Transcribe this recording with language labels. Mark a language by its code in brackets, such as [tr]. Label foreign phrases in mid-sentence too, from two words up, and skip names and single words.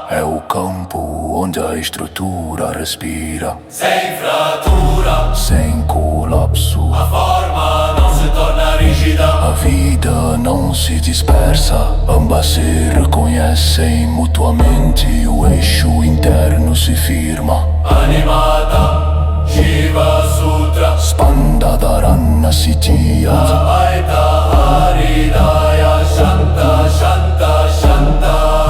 [pt] É o campo onde a estrutura respira, sem fratura, sem colapso. a forma não se torna rígida. A vida não se dispersa, ambas se reconhecem mutuamente. O eixo interno se firma. [sa] अनिमता, शिव सूत्र, स्पन्द धारणा सित्य. अद्वैत हरिदय शान्त शान्त शान्त.